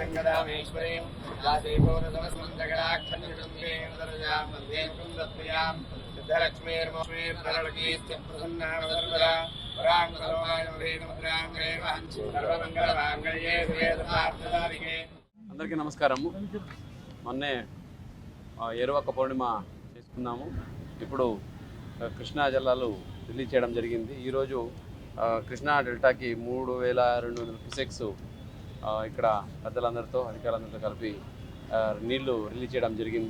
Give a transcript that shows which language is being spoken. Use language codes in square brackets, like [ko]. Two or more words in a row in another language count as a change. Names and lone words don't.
[sa] रामेश्वरीं यादेवोरसमस्तं जगदाक्षन्यसंवेदरजां वन्दे मुकुन्दप्रियां सिद्धलक्ष्मीर्मोक्ष्मीर्धरलकीस्त्यं प्रसन्नावसर्वदा वरां सर्वमायमभेदमुद्रां सर्वमङ्गलमाङ्गल्ये शिवे सर्वार्थसाधिके। [te] అందరికీ నమస్కారము. మొన్నే ఏరువాక పౌర్ణిమ చేసుకున్నాము. ఇప్పుడు కృష్ణా జలాలు రిలీజ్ చేయడం జరిగింది. ఈరోజు కృష్ణా డెల్టాకి 3200 క్యూసెక్స్ ఇక్కడ పెద్దలందరితో అధికారులందరితో కలిపి నీళ్లు రిలీజ్ చేయడం జరిగింది.